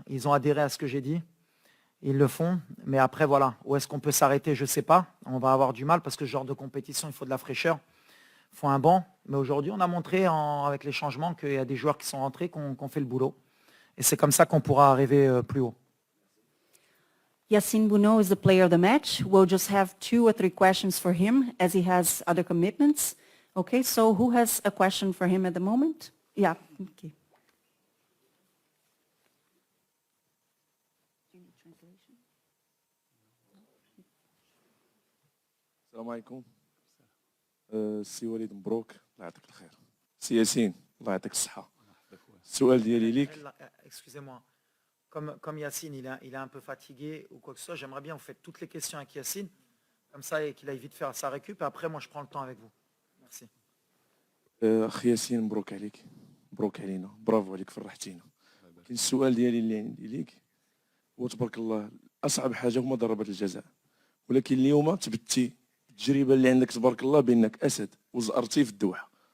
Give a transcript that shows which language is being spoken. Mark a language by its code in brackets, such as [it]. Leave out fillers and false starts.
[fr] Ils ont adhéré à ce que j'ai dit. Ils le font. Mais après, voilà. Où est-ce qu'on peut s'arrêter? Je ne sais pas. On va avoir du mal parce que ce genre de compétition, il faut de la fraîcheur. Il faut un banc. Mais aujourd'hui, on a montré avec les changements qu'il y a des joueurs qui sont rentrés, qui ont fait le boulot. Et c'est comme ça qu'on pourra arriver plus haut. [en] Yassine Bouno is the player of the match. We'll just have 2 or 3 questions for him as he has other commitments. Okay, so who has a question for him at the moment? Yeah, okay. [ar] السلام عليكم. سي وليد مبروك، الله يعطيك الخير. سي ياسين، الله يعطيك الصحة. السؤال ديالي ليك. [fr] Excusez-moi. Comme Yassine, il est un peu fatigué ou quoi que ce soit, j'aimerais bien vous faites toutes les questions avec Yassine, comme ça, et qu'il aille vite faire sa récup, et après, moi, je prends le temps avec vous. Merci. [ar] أخي ياسين مبروك عليك، مبروك علينا، برافو عليك، فرحتينا. كاين السؤال ديالي اللي عندي ليك، هو تبارك الله أصعب حاجة هما ضربات الجزاء، ولكن اليوم تبتي التجربة اللي عندك تبارك الله بأنك أسد وزأرتي في الدوحة.